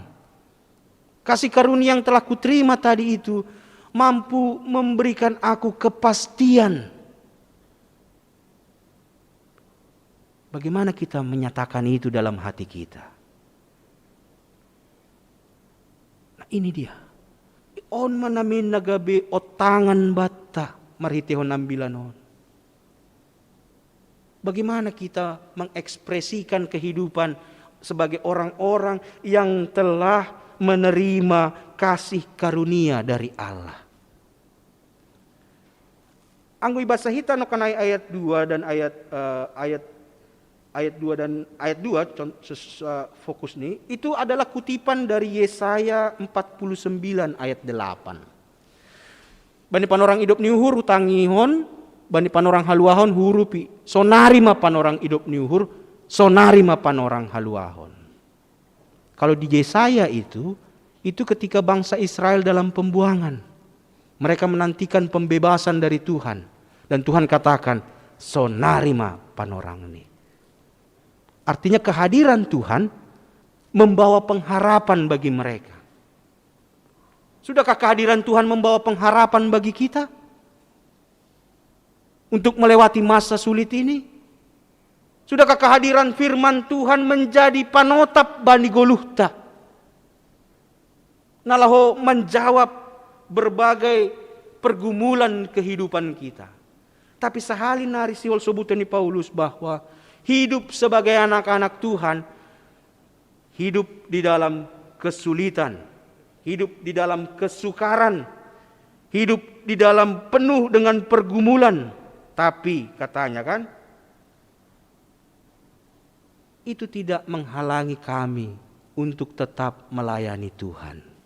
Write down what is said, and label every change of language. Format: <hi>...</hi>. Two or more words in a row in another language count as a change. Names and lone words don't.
<id>Kasih karunia yang telah kuterima tadi itu mampu memberikan aku kepastian. Bagaimana kita menyatakan itu dalam hati kita? Nah, ini dia.</id> <bts>On manamin nagabe otangan bata marhitehon ambilanon.</bts> <id>Bagaimana kita mengekspresikan kehidupan sebagai orang-orang yang telah menerima kasih karunia dari Allah.</id> <bts>Anggo ibasa hita no kanai</bts> <id>ayat 2 dan ayat 2 dan ayat 2 fokus nih, itu adalah kutipan dari Yesaya 49 ayat 8.</id> <bts>Bani panorang hidup niuhur utangihon, bani panorang haluahon hurupi. Sonarima panorang hidup niuhur, sonarima panorang haluahon.</bts> <id>Kalau di Yesaya itu ketika bangsa Israel dalam pembuangan. Mereka menantikan pembebasan dari Tuhan. Dan Tuhan katakan,</id> <bts>sonarima panorang</bts> <id>ini. Artinya kehadiran Tuhan membawa pengharapan bagi mereka. Sudahkah kehadiran Tuhan membawa pengharapan bagi kita? Untuk melewati masa sulit ini? Sudahkah kehadiran firman Tuhan menjadi</id> <bts>panotap bani goluhta?</bts> <id>Nalaho menjawab berbagai pergumulan kehidupan kita. Tapi</id> <bts>sehali nari siwal sobutani</bts> <id>Paulus bahwa hidup sebagai anak-anak Tuhan, hidup di dalam kesulitan, hidup di dalam kesukaran, hidup di dalam penuh dengan pergumulan. Tapi katanya kan, itu tidak menghalangi kami untuk tetap melayani Tuhan.</id>